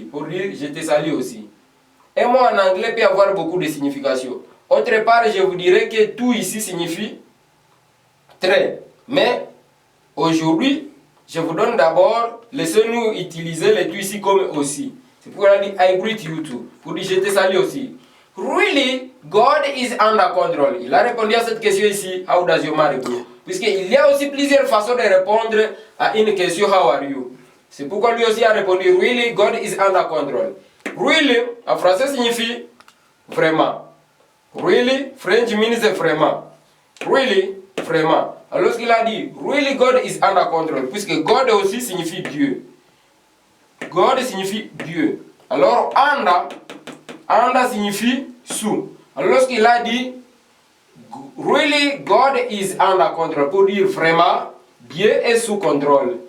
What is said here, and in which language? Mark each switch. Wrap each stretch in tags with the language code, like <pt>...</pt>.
<fr>Pour dire je te salue aussi. Et moi en anglais peut avoir beaucoup de significations. Autre part, je vous dirais que tout ici signifie très. Mais aujourd'hui, je vous donne d'abord, laissez-nous utiliser le tout ici comme aussi. C'est pourquoi on dit</fr> <en>I greet you too.</en> <fr>Pour dire je te salue aussi.</fr> <en>Really, God is under control.</en> <fr>Il a répondu à cette question ici,</fr> <en>how does your marriage go?</en> <fr>Puisqu'il y a aussi plusieurs façons de répondre à une question,</fr> <en>how are you?</en> <fr>C'est pourquoi lui aussi a répondu,</fr> <en>really, God is under control.</en> <fr>Really, en français signifie vraiment.</fr> <en>Really, French means vraiment.</en> <fr>Really, vraiment. Alors lorsqu'il a dit,</fr> <en>really God is under control,</en> <fr>puisque God aussi signifie Dieu. God signifie Dieu. Alors, under signifie sous. Alors lorsqu'il a dit,</fr> <en>really God is under control,</en> <fr>pour dire vraiment, Dieu est sous contrôle.</fr>